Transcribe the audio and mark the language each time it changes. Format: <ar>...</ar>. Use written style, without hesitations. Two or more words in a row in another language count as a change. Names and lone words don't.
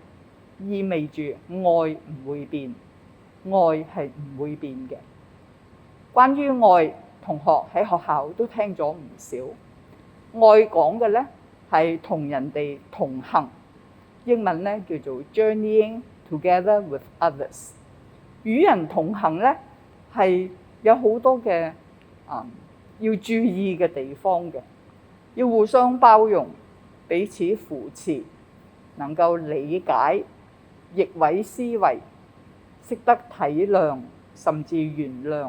<yue>意味住愛唔會變，愛係唔會變嘅。關於愛，同學喺學校都聽咗唔少。愛講嘅咧係同人哋同行，英文咧叫做</yue> <en>journeying together with others。</en> <yue>與人同行咧係有好多嘅要注意嘅地方嘅，要互相包容，彼此扶持，能夠理解、逆位思維，識得體諒，甚至原諒。</yue>